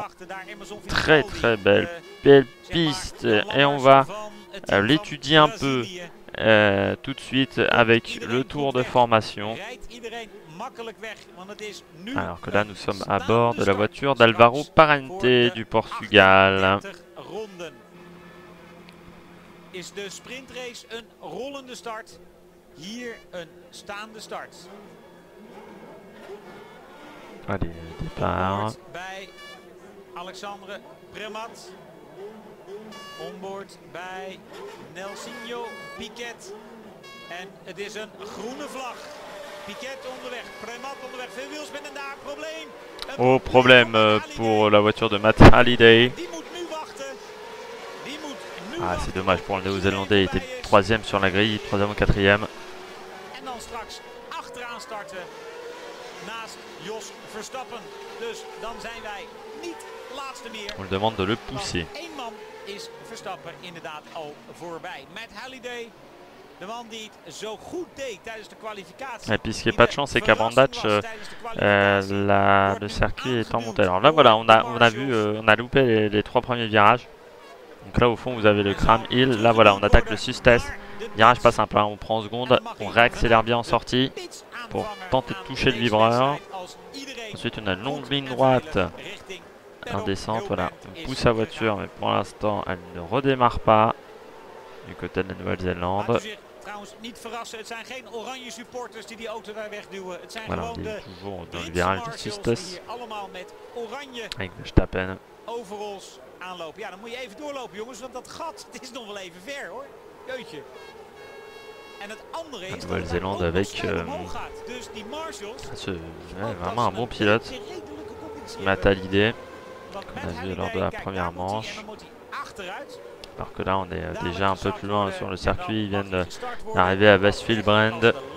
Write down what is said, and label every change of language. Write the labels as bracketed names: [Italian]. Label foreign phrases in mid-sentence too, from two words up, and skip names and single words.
[French] Très très belle piste, et on va l'étudier un peu tout de suite avec le tour de formation. Alors que là nous sommes à bord de la voiture d'Alvaro Parente du Portugal. [Dutch] Is de sprintrace een rollende start, hier een staande start. [French] Allez, départ. [Dutch] Bij Alexandre Premat. Onboard bij Nelsinho Piquet. En het is een groene vlag. Piquet onderweg, Premat onderweg, veel wielspin en daar probleem. [French] Oh, problème pour la voiture de Matt Halliday. Ah, c'est dommage pour le Néo-Zélandais, il était 3e sur la grille, 3e ou 4e. [Dutch] En dan straks achteraan starten naast Jos Verstappen. Dus dan zijn wij niet laatste meer. [French] On le demande de le pousser. [Dutch] Eén man is Verstappen inderdaad al voorbij. Matt Halliday, de man die het zo goed deed tijdens de kwalificatie. [French] Et puis ce qui n'est pas de chance, c'est qu'à Brandach, le circuit est en montée. Alors là, voilà, on a vu, on a loupé les 3 premiers virages. Donc là au fond vous avez le Cram Hill, là voilà on attaque le Sustas, virage pas simple, hein. On prend en seconde, on réaccélère bien en sortie pour tenter de toucher le vibreur. Ensuite on a une longue ligne droite en descente, voilà, on pousse sa voiture mais pour l'instant elle ne redémarre pas du côté de la Nouvelle-Zélande. Voilà, on est toujours dans le virage de Sustas avec Verstappen. [Dutch] Aanlopen. Ja, dan moet je even doorlopen jongens, want dat gat, het is nog wel even ver hoor. Jeutje. En het andere is [French] la Nouvelle-Zélande avec vraiment un bon pilote, Matt Halliday, qu'on a vu lors de la première manche. Alors que là on est déjà un peu plus loin sur le circuit, ils viennent d'arriver à Westfield Brand.